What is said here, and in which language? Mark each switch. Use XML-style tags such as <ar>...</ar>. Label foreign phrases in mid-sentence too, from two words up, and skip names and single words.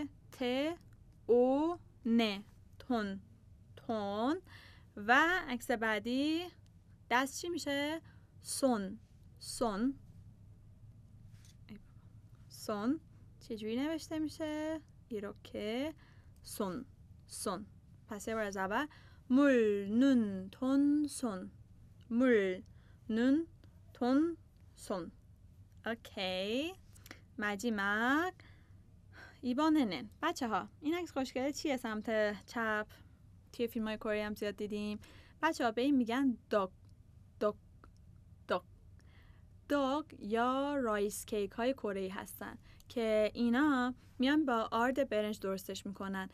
<fa>ت او ن. تون تون. و عکس بعدی دست چی میشه؟ سون سون سون. چجوری نوشته میشه؟ ایروکه سون سون. پس یه بار از اول</fa> <ko>물, 눈, 돈, 손. 물, 눈, 돈, 손.</ko> <fa>اوکی. 마지막. 이번에는 بچه ها این عکس خوشگله چیه سمت چپ؟ توی فیلم های کره هم زیاد دیدیم. بچه ها به این میگن داگ داگ داگ. داگ یا رایس کیک های کره‌ای هستن که اینا میان با آرد برنج درستش میکنن.</fa>